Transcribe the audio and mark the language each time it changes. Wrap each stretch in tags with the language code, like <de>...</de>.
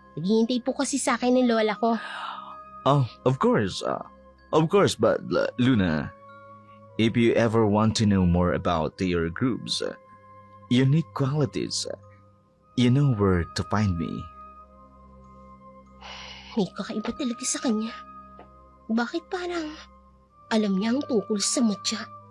<tl>Naghihintay po kasi sa akin ng lola ko.</tl> <en>Of course. But Luna, if you ever want to know more about your group's unique qualities, you know where to find me.</en> <tl>May kakaiba talaga sa kanya. Bakit parang alam niya ang tungkol sa mutya?</tl>